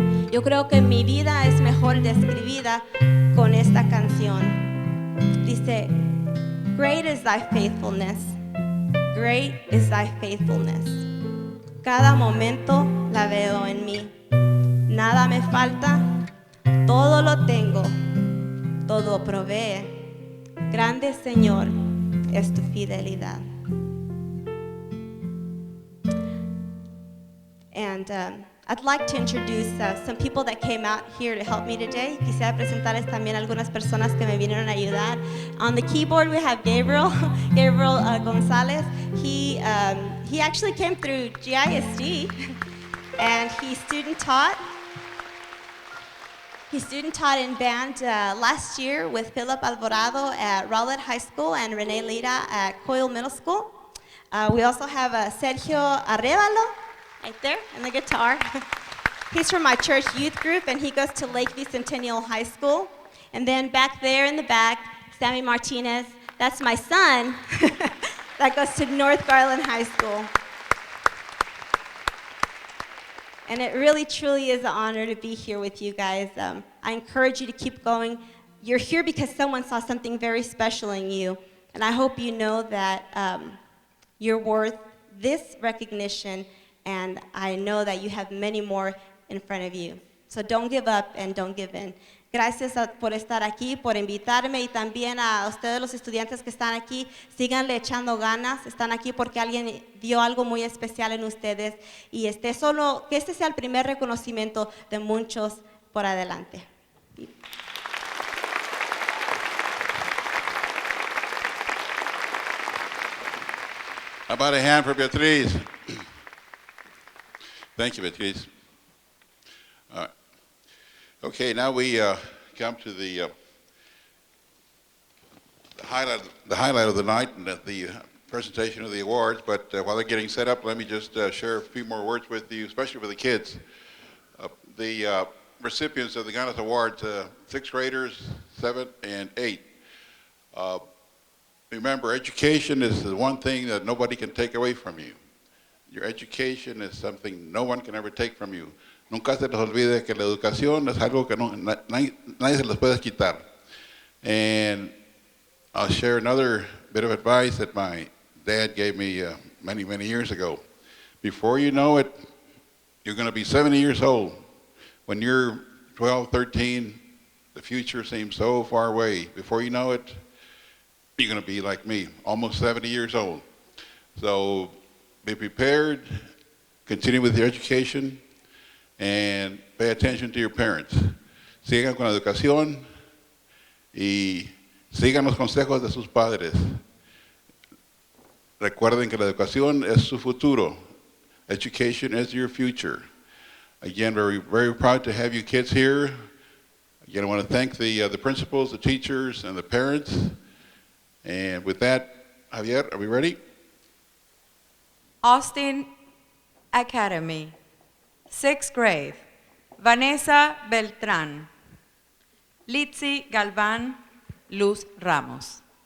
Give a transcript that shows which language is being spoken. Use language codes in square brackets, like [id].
[es] Yo creo que mi vida es mejor describida con esta canción. Dice, [en] great is thy faithfulness, great is thy faithfulness. [es] Cada momento la veo en mí. Nada me falta, Todo lo tengo, todo provee. Grande Señor es tu fidelidad. [en] And I'd like to introduce some people that came out here to help me today. [es] Quisiera presentarles también algunas personas que me vinieron a ayudar. [en] On the keyboard we have Gabriel Gonzalez. He actually came through GISD and he student taught. He student taught in band last year with Philip Alvarado at Rowlett High School and Renee Lira at Coyle Middle School. We also have Sergio Arevalo, right there, in the guitar. He's from my church youth group, and he goes to Lakeview Centennial High School. And then back there in the back, Sammy Martinez, that's my son, that goes to North Garland High School. And it really, truly is an honor to be here with you guys. I encourage you to keep going. You're here because someone saw something very special in you. And I hope you know that you're worth this recognition, and I know that you have many more in front of you. So don't give up and don't give in. [es] Gracias por estar aquí, por invitarme, y también a ustedes los estudiantes que están aquí, síganle echando ganas. Están aquí porque alguien vio algo muy especial en ustedes, y solo que este sea el primer reconocimiento de muchos por adelante. [en] How about a hand for Beatriz? Thank you, Beatriz. All right. Okay, now we come to the highlight of the night and the presentation of the awards. But while they're getting set up, let me just share a few more words with you, especially with the kids. The recipients of the GANAS Awards, 6th graders, 7th and 8th. Remember, education is the one thing that nobody can take away from you. Your education is something no one can ever take from you. [es] Nunca se les olvide que la educación es algo que nadie se les puede quitar. [en] And I'll share another bit of advice that my dad gave me many, many years ago. Before you know it, you're going to be 70 years old. When you're 12, 13, the future seems so far away. Before you know it, you're going to be like me, almost 70 years old. So be prepared, continue with your education, and pay attention to your parents. [es] Sigan con la educación y sigan los consejos de sus padres. Recuerden que la educación es su futuro. [en] Education is your future. Again, very, very proud to have you kids here. Again, I want to thank the principals, the teachers, and the parents. And with that, Javier, are we ready? Austin Academy, 6th grade, Vanessa Beltrán, Litzy Galván, Luz Ramos.